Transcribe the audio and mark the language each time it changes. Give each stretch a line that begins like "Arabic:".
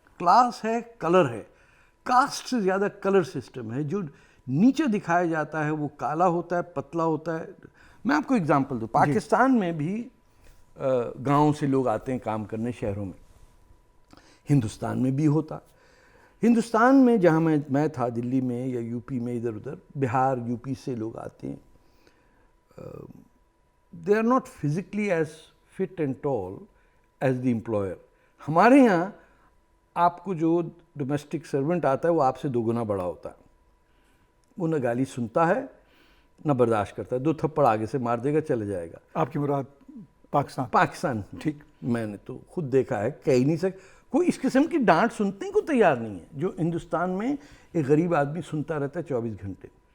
Urdu: Class ہے، colour ہے، cost سے زیادہ کلر سسٹم ہے. جو نیچے دکھایا جاتا ہے وہ کالا ہوتا ہے، پتلا ہوتا ہے. میں آپ کو اگزامپل دوں، پاکستان میں بھی گاؤں سے لوگ آتے ہیں کام کرنے شہروں میں، ہندوستان میں بھی ہوتا. ہندوستان میں جہاں میں تھا دلی میں یا یو پی میں، ادھر ادھر بہار یو پی سے لوگ آتے ہیں.
English: they are not physically as fit and tall as the employer.
Urdu: ہمارے یہاں آپ کو جو ڈومیسٹک سرونٹ آتا ہے وہ آپ سے 2 گنا بڑا ہوتا ہے. وہ نہ گالی سنتا ہے نہ برداشت کرتا ہے، 2 تھپڑ آگے سے مار دے گا، چلے جائے گا. آپ کی مراد پاکستان ٹھیک. میں نے تو خود دیکھا ہے، کہہ ہی نہیں سکتا کوئی اس قسم کی ڈانٹ سننے کو تیار نہیں ہے جو ہندوستان میں ایک غریب آدمی سنتا رہتا ہے 24 گھنٹے.